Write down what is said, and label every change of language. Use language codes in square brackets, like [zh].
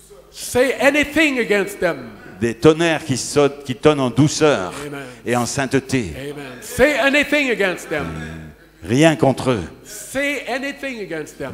[en] Say anything against them. [fr] tonnerres qui tonnent en douceur [en] Amen. [fr] et en sainteté. [en] Amen. Say anything against them. [fr] Rien contre eux. [en] Say anything against them.